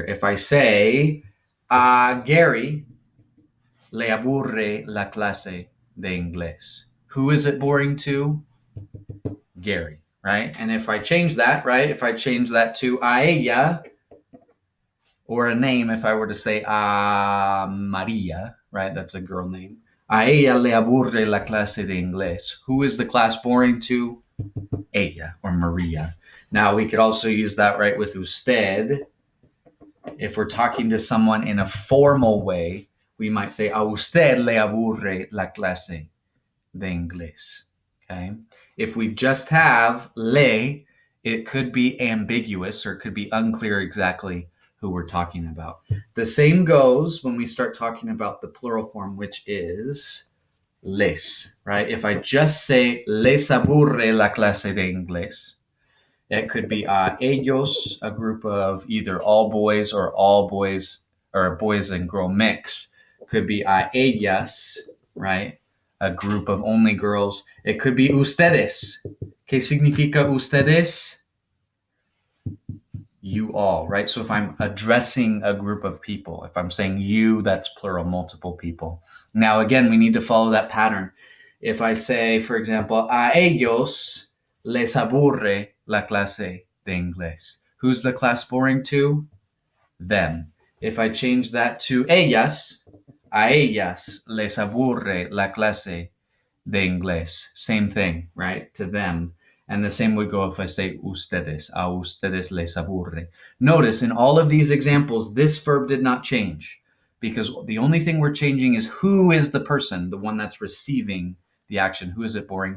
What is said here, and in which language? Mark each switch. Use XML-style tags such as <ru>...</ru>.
<en>If I say,</en> <es>a Gary le aburre la clase de inglés,</es> <en>who is it boring to? Gary, right? And if I change that, right? If I change that to</en> <es>a ella,</es> <en>or a name, if I were to say Maria, right? That's a girl name.</en> <es>A ella le aburre la clase de inglés.</es> <en>Who is the class boring to? Ella, or Maria. Now, we could also use that, right, with usted. If we're talking to someone in a formal way, we might say,</en> <es>a usted le aburre la clase de inglés.</es> <en>Okay? If we just have le, it could be ambiguous or it could be unclear exactly who we're talking about. The same goes when we start talking about the plural form, which is les, right? If I just say</en> <es>les aburre la clase de inglés,</es> <en>it could be ellos, a group of either all boys or a boys and girl mix. Could be ellas, right? A group of only girls. It could be ustedes.</en> <es>¿Qué significa ustedes?</es> <en>You all, right? So if I'm addressing a group of people, if I'm saying you, that's plural, multiple people. Now, again, we need to follow that pattern. If I say, for example,</en> <es>a ellos les aburre la clase de inglés.</es> <en>Who's the class boring to? Them. If I change that to ellas,</en> <es>a ellas les aburre la clase de inglés.</es> <en>Same thing, right? To them. And the same would go if I say ustedes.</en> <es>A ustedes les aburre.</es> <en>Notice in all of these examples, this verb did not change because the only thing we're changing is who is the person, the one that's receiving the action. Who is it boring?</en>